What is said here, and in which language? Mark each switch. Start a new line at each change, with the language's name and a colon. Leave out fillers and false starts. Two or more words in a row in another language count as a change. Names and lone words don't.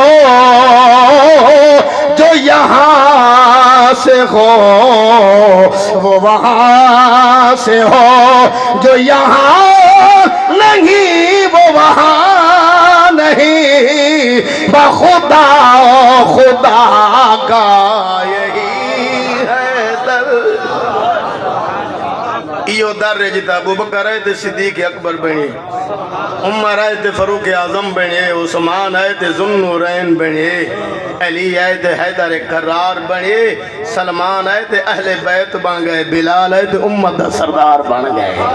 Urdu: جو یہاں سے ہو وہ وہاں سے ہو جو یہاں نہیں وہ وہاں نہیں بخدا خدا کا یہی ہے در
Punjabi: ایو در جتا ابو بکر آئے تے صدیق اکبر بنے عمر آئے تے فاروق اعظم بنے عثمان آئے تے ذوالنورین بنے علی آئے تے حیدر کرار بنے سلمان آئے تے اہل بیت بن گئے بلال آئے تے امت دا سردار بن گئے